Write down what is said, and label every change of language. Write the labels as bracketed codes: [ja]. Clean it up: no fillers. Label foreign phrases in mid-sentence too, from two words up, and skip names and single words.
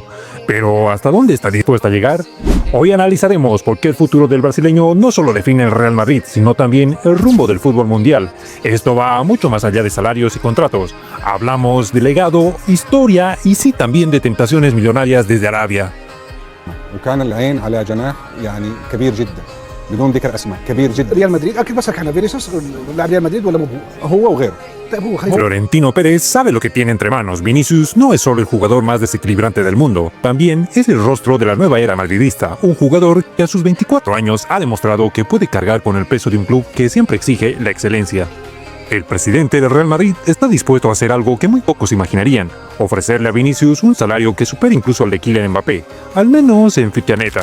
[es] Pero ¿hasta dónde está dispuesto a llegar? Hoy analizaremos por qué el futuro del brasileño no solo define el Real Madrid, sino también el rumbo del fútbol mundial. Esto va mucho más allá de salarios y contratos. Hablamos de legado, historia y sí también de tentaciones millonarias desde Arabia. [ar] وكان العين على جناح يعني كبير جدا بدون ذكر اسماء كبير جدا ريال مدريد اكيد بسألك عن فينيسيوس لاعب ريال مدريد ولا مو هو وغيره. طيب هو خلينا [es] Florentino Pérez sabe lo que tiene entre manos. Vinicius no es solo el jugador más desequilibrante del mundo, también es el rostro de la nueva era madridista, un jugador que a sus 24 años ha demostrado que puede cargar con el peso de un club que siempre exige la excelencia. El presidente del Real Madrid está dispuesto a hacer algo que muy pocos imaginarían, ofrecerle a Vinicius un salario que supere incluso al de Kylian Mbappé, al menos en Fianetta.